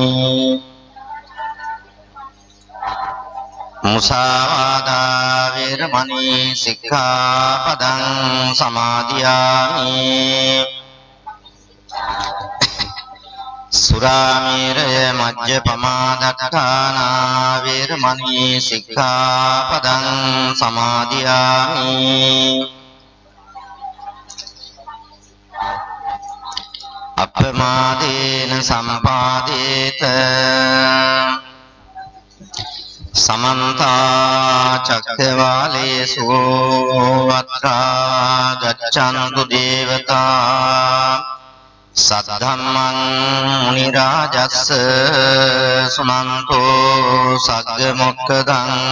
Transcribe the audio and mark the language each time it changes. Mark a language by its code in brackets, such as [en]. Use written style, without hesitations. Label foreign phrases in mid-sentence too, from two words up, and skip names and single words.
[pi] මුසාවාදා වේරමණී සික්ඛාපදං සමාදියාමි සුරාමේරය මජ්ජපමාදට්ඨානා වේරමණී සික්ඛාපදං සමාදියාමි අප්පමාදේන සම්පාදේත සමන්තා චක්කවාලේසු අත්‍රා ගච්ඡන්තු දේවතා සද්ධම්මං මුනි රාජස්ස සුනන්තෝ සග්ග මොක්ඛදං